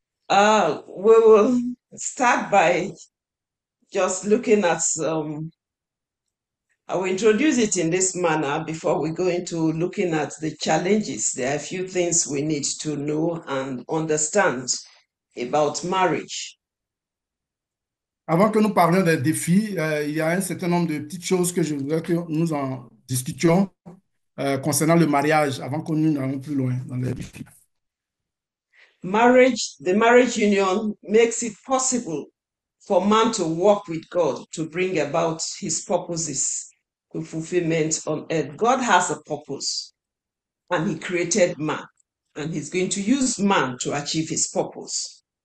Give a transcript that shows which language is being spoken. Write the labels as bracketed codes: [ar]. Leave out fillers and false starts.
[en] We will start by just looking at I will introduce it in this manner before we go into looking at the challenges. There are a few things we need to know and understand about marriage. [fr] Avant que nous parlions des défis, il y a un certain nombre de petites choses que je voudrais que nous en discutions concernant le mariage, avant que nous n'allions plus loin dans les défis. [en] The marriage union makes it possible for man to walk with God to bring about his purposes to fulfillment on earth. God has a purpose and he created man and he's going to use man to achieve his purpose.